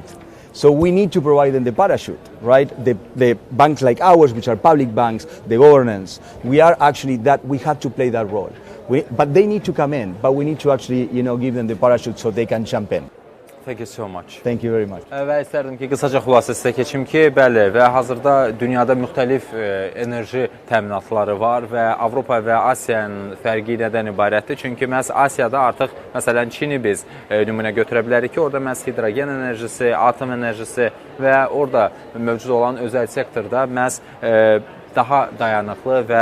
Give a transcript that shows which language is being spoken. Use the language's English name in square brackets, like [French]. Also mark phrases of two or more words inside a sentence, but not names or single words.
[English] So we need to provide them the parachute, right? The banks like ours, which are public banks, the governance, we have to play that role. But they need to come in, but we need to actually, give them the parachute so they can jump in. Thank you so much. Thank you very much. [Azerbaijani] Və istərdim ki, qısaca xülasə sizə keçim ki, bəli, və hazırda dünyada müxtəlif enerji təminatları var və Avropa və Asiyanın fərqi nədən ibarətdir? Çünki məhz Asiyada artıq, məsələn, Çini biz nümunə götürə bilərik ki, orada məhz hidrogen enerjisi, atom enerjisi və orada mövcud olan özəl sektorda məhz daha dayanıqlı və